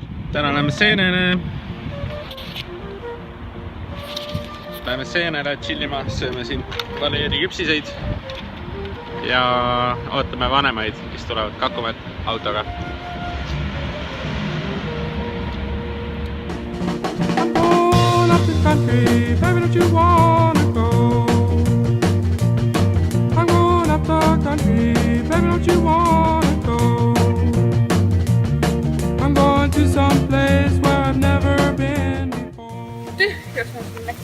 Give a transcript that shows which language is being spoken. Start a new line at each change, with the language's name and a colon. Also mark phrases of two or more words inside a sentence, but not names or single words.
Estonian: Täna läheme seenele. Läheme seenele chillima, sööme siin valeeri küpsiseid ja ootame vanemaid, kes tulevad Kakumäed autoga.
English: I'm going up the country, baby, don't you wanna go? I'm going up the country, baby, don't you wanna go? I'm going to some place where I've never been before.
Estonian: Tühjus mul siin läks.